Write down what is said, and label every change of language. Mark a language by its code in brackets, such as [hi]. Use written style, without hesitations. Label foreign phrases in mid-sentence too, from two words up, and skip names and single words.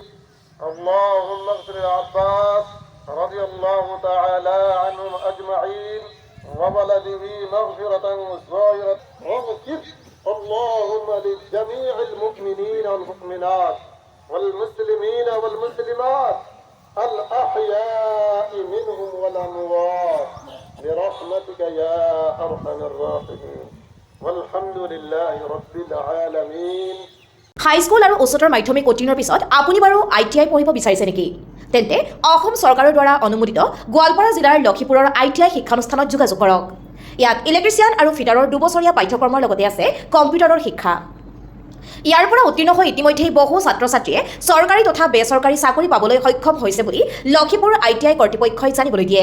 [ar] اللهم اغفر العباس رضي الله تعالى عنهم أجمعين وولده مغفرة ظاهرة واغفر اللهم لجميع المؤمنين والمؤمنات والمسلمين والمسلمات الأحياء منهم والأموات برحمتك يا أرحم الراحمين والحمد لله رب العالمين. [as] হাইস্কুল আৰু উচ্চতৰ মাধ্যমিক উত্তীৰ্ণৰ পিছত আপুনি বাৰু ITI পঢ়িব বিচাৰিছে নেকি? তেন্তে অসম চৰকাৰৰ দ্বাৰা অনুমোদিত গোৱালপাৰা জিলাৰ লক্ষীপুৰৰ ITI শিক্ষানুষ্ঠানত যোগাযোগ কৰক। ইয়াত ইলেক্ট্ৰিচিয়ান আৰু ফিটাৰৰ 2 বছৰীয়া পাঠ্যক্ৰমৰ লগতে আছে কম্পিউটাৰৰ শিক্ষা। ইয়াৰ পৰা উত্তীৰ্ণ হৈ ইতিমধ্যেই বহু ছাত্ৰ ছাত্ৰীয়ে চৰকাৰী তথা বেচৰকাৰী চাকৰি পাবলৈ সক্ষম হৈছে বুলি লক্ষীপুৰ ITI কৰ্তৃপক্ষই জানিবলৈ দিয়ে।